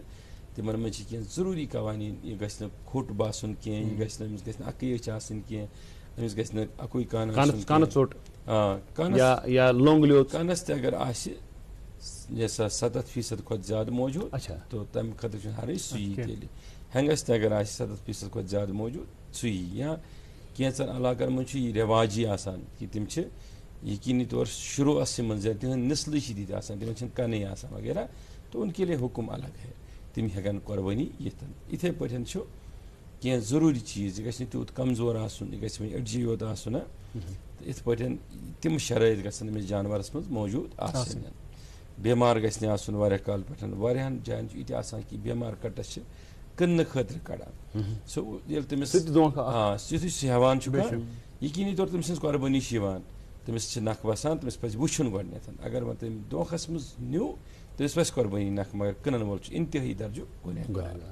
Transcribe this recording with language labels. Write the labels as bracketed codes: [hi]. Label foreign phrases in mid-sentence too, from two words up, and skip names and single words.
[ks] تِمن منٛز چھِ کینٛہہ ضروٗری قوانیٖن, یہِ گژھِ نہٕ کھوٚٹ باسُن کینٛہہ, یہِ گژھِ نہٕ أمِس گژھِ نہٕ اکٕے أچھ آسٕنۍ کینٛہہ, أمِس گژھِ نہٕ اکُے کان آسُن, کانس تہِ اگر آسہِ یہِ سا 70% کھۄتہٕ زیادٕ موجوٗد تہٕ تمہِ خٲطرٕ چھُنہٕ حرج, سُہ یی تیٚلہِ. ہٮ۪نٛگس تہِ اگر آسہِ 70% کھۄتہٕ زیادٕ موجوٗد سُہ یی. یا کینٛژن علاقن منٛز چھُ یہِ رٮ۪واجی آسان کہِ تِم چھِ یقیٖنی طور شروٗعسٕے منٛز یا تِہنٛدۍ نسلٕے چھِ تِتھۍ آسان, تِمن چھِنہٕ کَنٕے آسان وغیرہ, تہٕ [ur] ان کے لیے حُکُم الگ ہے, [ks] تِم ہٮ۪کن قۄربٲنی یِتھ. یِتھٕے پٲٹھۍ چھُ کینٛہہ ضروٗری چیٖز, یہِ گژھِ نہٕ تیوٗت کمزور آسُن, یہِ گژھِ وۄنۍ أڈجی یوت آسُن, تہٕ یِتھ پٲٹھۍ تِم شرٲیط گژھن أمِس جانورس منٛز موجوٗد آسٕنۍ. بٮ۪مار گژھِ نہٕ آسُن واریاہ کال پٮ۪ٹھ, واریاہن جاین چھُ یہِ تہِ آسان کہِ بٮ۪مار کٹس چھِ کٕننہٕ خٲطرٕ کڑان, سُہ ییٚلہِ تٔمِس یُتھُے سُہ ہٮ۪وان چھُ یقیٖنی طور تٔمۍ سٕنٛز قۄربٲنی چھِ یِوان, تٔمِس چھِ نکھ وسان, تٔمِس پزِ وٕچھُن گۄڈنٮ۪تھ, اگر وۄنۍ تٔمۍ دھوکھس منٛز نیوٗ تٔمِس وسہِ قۄربٲنی نکھ, مگر کٕنن وول چھُ انتہٲیی درجُک گۄنہگار.